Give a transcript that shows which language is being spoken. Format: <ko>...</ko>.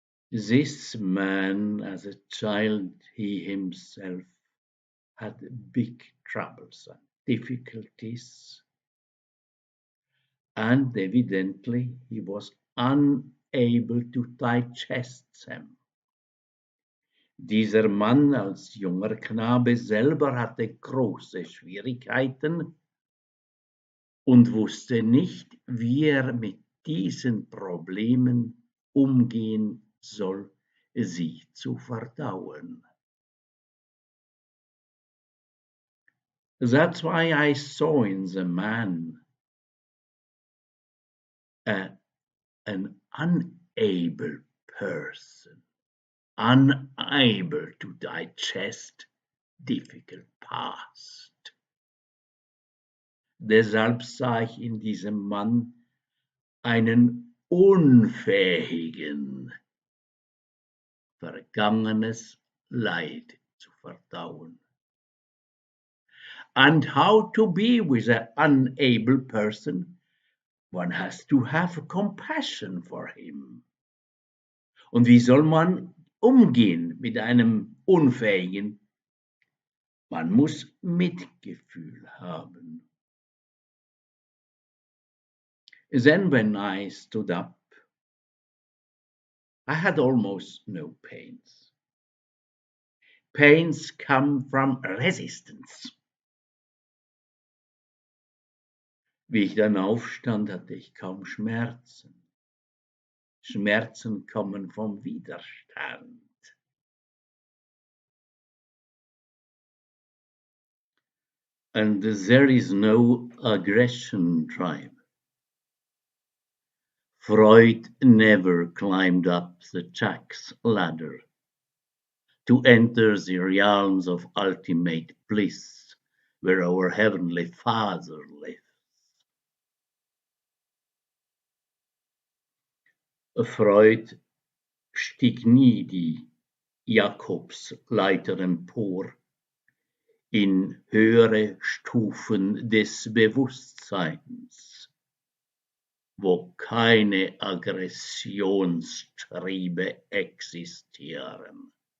<en>This man, as a child, he himself had big troubles and difficulties, and evidently he was unable to digest them.</en> <de>Dieser Mann als junger Knabe selber hatte große Schwierigkeiten und wusste nicht, wie er mit diesen Problemen umgehen soll, sie zu verdauen.</de> <en>That's why I saw in the man an unable person, unable to digest difficult past.</en> <de>Deshalb sah ich in diesem Mann einen Unfähigen, vergangenes Leid zu verdauen.</de> <en>And how to be with an unable person? One has to have compassion for him.</en> <de>Und wie soll man umgehen mit einem Unfähigen? Man muss Mitgefühl haben.</de> <en>Then when I stood up, I had almost no pains. Pains come from resistance.</en> <de>Wie ich dann aufstand, hatte ich kaum Schmerzen. Schmerzen kommen vom Widerstand.</de> <en>And there is no aggression tribe. Freud never climbed up the tax ladder to enter the realms of ultimate bliss, where our Heavenly Father lives.</en> <de>Freud stieg nie die Jakobsleiter empor in höhere Stufen des Bewusstseins, wo keine Aggressionstriebe existieren,</de>